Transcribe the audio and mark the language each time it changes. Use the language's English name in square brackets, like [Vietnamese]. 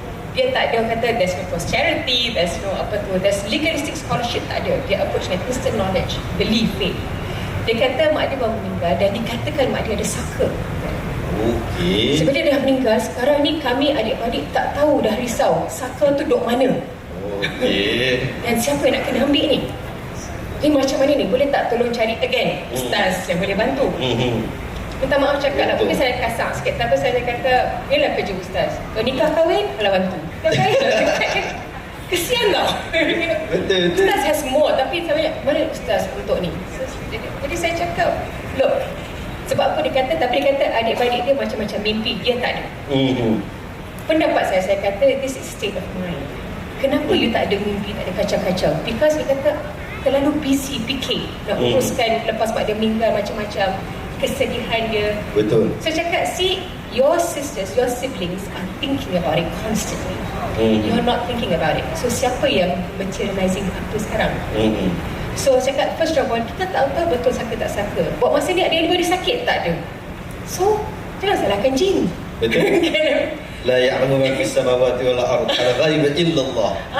[Malay] Dia tak ada kata [English] there's no posterity, there's no there's legalistic scholarship, [Malay] tak ada. [English] Dia approach dengan instant knowledge, belief, faith. [Malay] Dia kata mak dia baru meninggal dan dikatakan mak dia ada saka. Okey. Sebab dia dah meninggal, sekarang ni kami adik-adik tak tahu, dah risau saka tu duk mana. Okey. Dan siapa yang nak kena ambil ni? Ni macam mana ni? Boleh tak tolong cari again ustaz yang boleh bantu? Minta maaf cakap lah, mungkin saya kasar sikit. Tapi saya kata, inilah kerja ustaz. Kalau nikah kahwin, kalau bantu. Nikah kahwin, kesian tau. Betul. Ustaz [English] has more, [Malay] tapi saya mana ustaz untuk ni? Jadi saya cakap, look, sebab apa dia kata, tapi dia kata adik-adik dia macam-macam mimpi, dia tak ada. Pendapat saya kata, [English] this is state of mind. [Malay] Kenapa you tak ada mimpi, tak ada kacau-kacau? Because dia kata, terlalu busy fikir nak uruskan lepas mak dia meninggal macam-macam, kesedihan dia. Betul. [English] So cakap, see, your sisters, your siblings are thinking about it constantly. You're not thinking about it. [Malay] So siapa yang materializing apa sekarang? So cakap, first of all, kita tak tahu betul saka tak saka. Buat masa ni ada anybody sakit? Tak ada. So jangan salahkan jin. Betul. [Arabic] La ya'lamu ma fis samawati wal ardh al-ghaiba illa Allah.